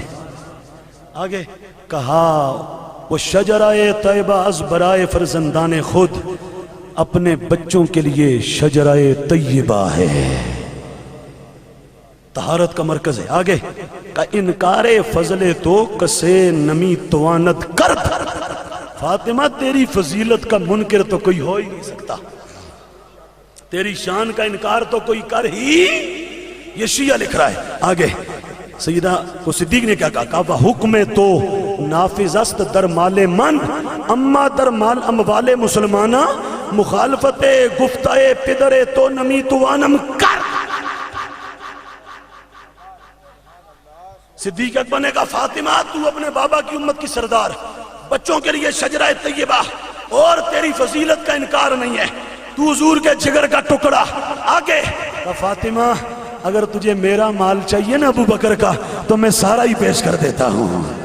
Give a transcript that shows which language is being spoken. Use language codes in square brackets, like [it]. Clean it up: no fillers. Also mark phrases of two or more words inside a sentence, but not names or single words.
[ur] آگے کہا وہ [fa] شجرہ طیبہ از برائے فرزندان خود. [ur] اپنے بچوں کے لیے شجرہ طیبہ ہے، طہارت کا مرکز ہے۔ آگے کا [fa] انکار فضل تو کسے نمی توانت کرد، [ur] فاطمہ تیری فضیلت کا منکر تو کوئی ہو ہی نہیں سکتا، تیری شان کا انکار تو کوئی کر ہی، یہ شیعہ لکھ رہا ہے۔ آگے سیدہ کو صدیق نے کیا کہا، [fa] حکم تو نافذ است در مال من اما در مال اموال مسلمانہ، مخالفت گفتہ پدر تو نمی توانم کر۔ [ur] صدیق اکبر نے کہا فاطمہ تو اپنے بابا کی امت کی سردار، بچوں کے لیے شجرہ طیبہ، اور تیری فضیلت کا انکار نہیں ہے، تو حضور کے جگر کا ٹکڑا۔ آگے فاطمہ اگر تجھے میرا مال چاہیے نا ابو بکر کا، تو میں سارا ہی پیش کر دیتا ہوں۔